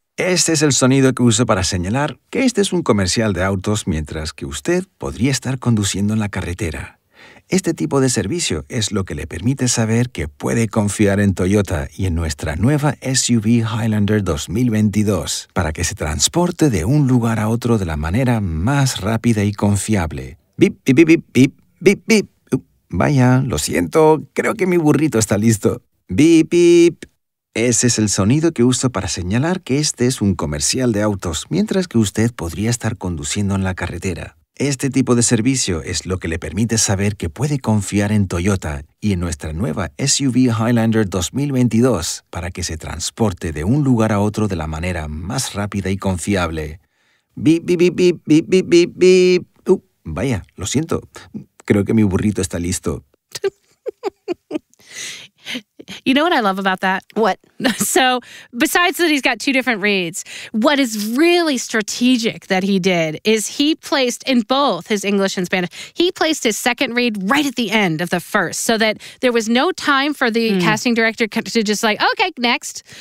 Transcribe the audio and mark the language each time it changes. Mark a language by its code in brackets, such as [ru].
[es] Este es el sonido que uso para señalar que este es un comercial de autos mientras que usted podría estar conduciendo en la carretera. Este tipo de servicio es lo que le permite saber que puede confiar en Toyota y en nuestra nueva SUV Highlander 2022 para que se transporte de un lugar a otro de la manera más rápida y confiable. Bip, bip, bip, bip, bip, bip, bip. Vaya, lo siento, creo que mi burrito está listo. Bip, bip. Ese es el sonido que uso para señalar que este es un comercial de autos, mientras que usted podría estar conduciendo en la carretera. Este tipo de servicio es lo que le permite saber que puede confiar en Toyota y en nuestra nueva SUV Highlander 2022 para que se transporte de un lugar a otro de la manera más rápida y confiable. Bip, bip, bip, bip, bip, bip, bip, bip. Vaya, lo siento. Creo que mi burrito está listo. [en] You know what I love about that? What? So besides that he's got two different reads, what is really strategic that he did is he placed in both his English and Spanish, he placed his second read right at the end of the first so that there was no time for the casting director to just like, okay, next.